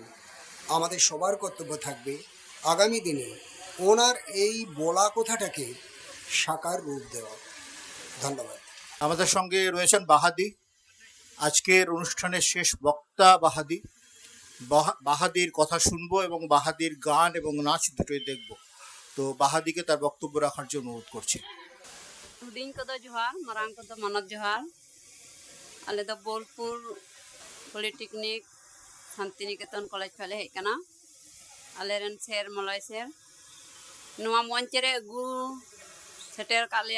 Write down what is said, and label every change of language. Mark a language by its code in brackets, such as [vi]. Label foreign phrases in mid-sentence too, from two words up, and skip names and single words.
[bn] আমাদের সবার কর্তব্য থাকবে আগামী দিনে ওনার এই বলা কথাটাকে সাকার রূপ দেওয়া। ধন্যবাদ। আমাদের সঙ্গে রয়েছেন বাহাদি, আজকের অনুষ্ঠানের শেষ বক্তা বাহাদি। বাহাদির কথা শুনবো এবং বাহাদির গান এবং নাচ দুটোই দেখব। তো বাহাদিকে তার বক্তব্য রাখার জন্য অনুরোধ করছি। [sat] ᱦᱩᱰᱤᱧ ᱠᱚᱫᱚ ᱡᱚᱦᱟᱨ, ᱢᱟᱨᱟᱝ ᱠᱚᱫᱚ ᱢᱟᱱᱚᱛ ᱡᱚᱦᱟর। ᱟᱞᱮ ᱫᱚ ᱵᱳᱞᱯᱩᱨ ᱯᱚᱞᱤᱴᱮᱠᱱᱤᱠ ᱥᱟᱱᱛᱤᱱᱤᱠᱮᱛᱚᱱ ᱠᱚᱞᱮᱡᱽ ᱠᱷᱚᱱ ᱞᱮ ᱦᱮᱡ ᱠᱟᱱᱟ। ᱟᱞᱮᱨᱮᱱ ᱥᱮᱨ ᱢᱚᱞᱚᱭ ᱥᱮᱨ ᱱᱚᱣᱟ ᱢᱚᱧᱪ ᱨᱮ ᱟᱹᱜᱩ ᱥᱮᱴᱮᱨ ᱠᱟᱜ ᱞᱮᱭᱟ।